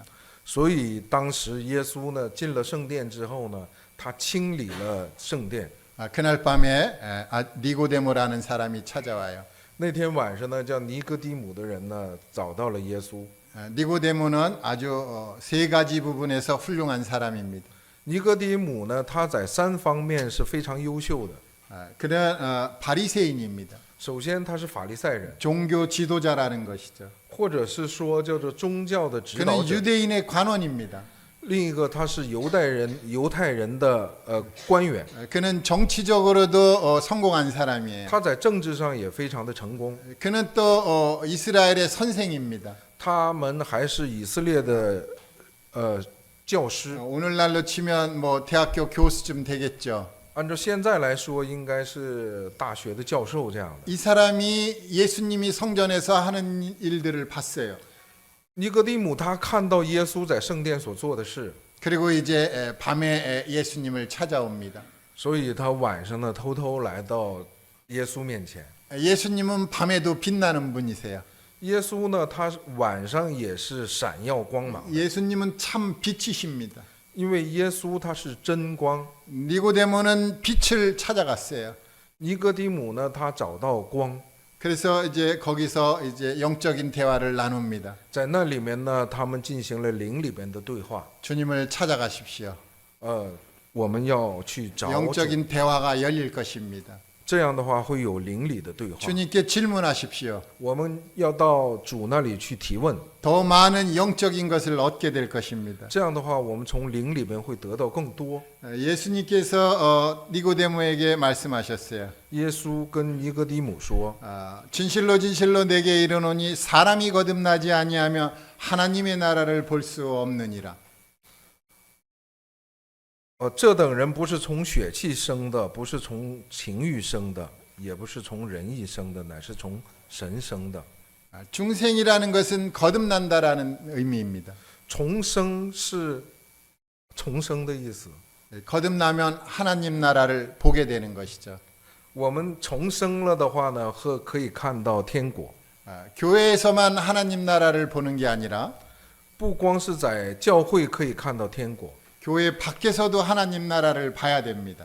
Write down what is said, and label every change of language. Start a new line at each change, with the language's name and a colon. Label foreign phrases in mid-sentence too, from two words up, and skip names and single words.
Chinese: 所以当时耶稣呢进了圣殿之后呢，他清理了圣殿。
Korean: 그날 밤에 니고데모라는 사람이 찾아와요.
Chinese: 那天晚上呢，叫尼哥底母的人呢找到了耶稣。
Korean: 니고데모는 아주 세 가지 부분에서 훌륭한 사람입니다.
Chinese: 尼哥底母呢，他在3方面是非常优秀的。
Korean: 그는 바리새인입니다.
Chinese: 首先，他是法利赛人，
Korean: 종교 지도자라는 것이죠.
Chinese: 或者是说叫做宗教的指导
Korean: 그는
Chinese: 者。
Korean: 유대인의 관원입니다.
Chinese: 另一个，他是犹太人的官员，
Korean: 그는 정치적으로도 성공한 사람이에요.
Chinese: 他在政治上也非常的成功。
Korean: 그는 또 이스라엘의 선생입니다.
Chinese: 他们还是以色列的教师，
Korean: 오늘날로 치면 뭐 대학교 교수쯤 되겠죠.
Chinese: 按照现在来说，应该是大学的教授这样的。
Korean: 이 사람이 예수님이 성전에서 하는 일들을 봤어요.
Chinese: 尼哥底母他看到耶稣在圣殿所做的事，
Korean: 그리고 이제 밤에 예수님을 찾아옵니다.
Chinese: 所以他晚上呢偷偷来到耶稣面前。
Korean: 예수님은 밤에도 빛나는 분이세요.
Chinese: 耶稣呢，他晚上也是闪耀光芒，
Korean: 예수님은 참 빛이십니다.
Chinese: 因为耶稣他是真光。
Korean: 니고데모는 빛을 찾아갔어요.
Chinese: 尼哥底母呢，他找到光，
Korean: 그래서 이제 거기서 이제 영적인 대화를 나눕니다.
Chinese: 在那里面呢，他们进行了灵里边的对话。
Korean: 주님을 찾아가십시오.
Chinese: 我们要去找主，
Korean: 영적인 대화가 열릴 것입니다.
Chinese: 这样的话会有灵里的对话。
Korean: 주님께 질문하십시오.
Chinese: 我们要到主那里去提问，
Korean: 더 많은 영적인 것을 얻게 될 것입니다.
Chinese: 这样的话我们从灵里边会得到更多。
Korean: 예수님께서 니고데모에게 말씀하셨어요.
Chinese: 耶稣跟尼哥底母说，
Korean: 진실로 진실로 내게 이르노니 사람이 거듭나지 아니하며 하나님의 나라를 볼 수 없느니라.
Chinese: 这等人不是从血气生的，不是从情欲生的，也不是从人意生的，乃是从神生的。
Korean: 중생이라는 것은 거듭난다라는 의미입니다.
Chinese: 重生是重生的意思。
Korean: 거듭나면 하나님 나라를 보게 되는 것이죠.
Chinese: 我们重生了的话呢，可以看到天国。
Korean: 교회에서만 하나님 나라를 보는 게 아니라
Chinese: 不光是在教会可以看到天国，
Korean: 교회 밖에서도 하나님 나라를 봐야 됩니다.